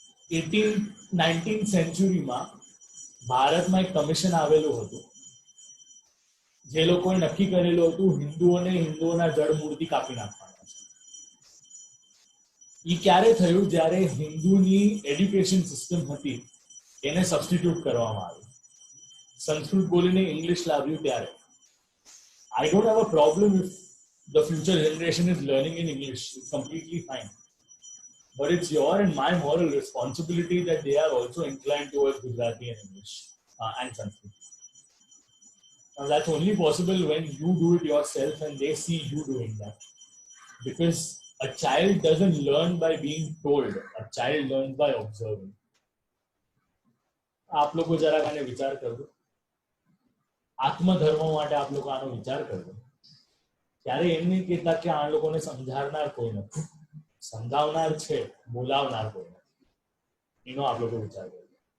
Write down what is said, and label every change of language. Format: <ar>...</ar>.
<gu>19th સેન્ચુરીમાં ભારતમાં એક commission આવેલું હતું, જે લોકોએ નક્કી કરેલું હતું હિન્દુઓના જળ મૂળથી કાપી નાખવાના છે. એ ક્યારે થયું? જ્યારે હિન્દુની એડ્યુકેશન સિસ્ટમ હતી એને સબસ્ટિટ્યુટ કરવામાં આવી, સંસ્કૃત બોલીને ઇંગ્લિશ લાવ્યું ત્યારે.</gu> <en>I don't have a problem if the future generation is learning in English. It's completely fine. But it's your and my moral responsibility that they are also inclined towards Gujarati and English and Sanskrit. Now that's only possible when you do it yourself and they see you doing that. Because a child doesn't learn by being told. A child learns by observing.</en> <hi>आप लोगों जरा आने विचार कर दो,</hi> <gu>આત્મધર્મ માટે આપ લોકો આનો વિચાર કરજો. ત્યારે એમ નહીં કહેતા કે આ લોકોને સમજાવનાર કોઈ નથી, સમજાવનાર છે, બોલાવનાર કોઈ નથી. એનો આપ લોકો વિચાર કરજો.</gu>